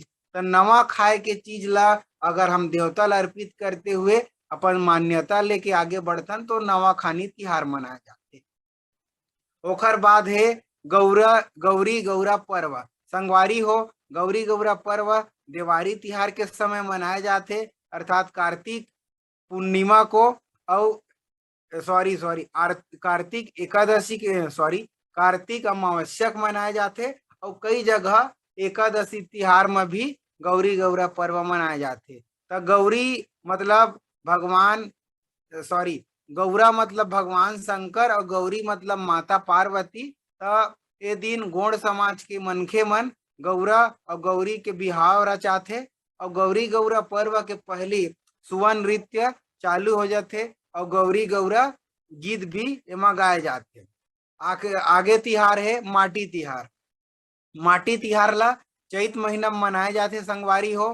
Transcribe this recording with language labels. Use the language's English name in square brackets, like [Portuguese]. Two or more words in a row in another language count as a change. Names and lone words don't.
[Chhattisgarhi] तो नवा खाए के चीज ला अगर हम देवता ला अर्पित करते हुए अपन मान्यता लेके आगे बढ़थन तो नवा खानी तिहार मनाए जाते। ओखर बाद है गौरी गौरा पर्व। संगवारी हो गौरी गौरा पर्व देवारी तिहार के समय मनाए जाते अर्थात कार्तिक पूर्णिमा को और कार्तिक एकादशी के कार्तिक अमावस्या मनाए जाते। और कई जगह एकादशी तिहार में भी गौरी गौरा पर्व मनाए जाते। तो गौरी मतलब भगवान गौरा मतलब भगवान शंकर और गौरी मतलब माता पार्वती। तो ये दिन गोंड समाज के मनखे मन गौरा और गौरी के बिहाव रचाथे और गौरी गौरा पर्व के पहले सुवन नृत्य चालू हो जाते और गौरी गौरा गीत भी एमा गाए जाते। आगे तिहार है माटी तिहार। माटी तिहार ला चैत महीना में मनाए जाते संगवारी हो।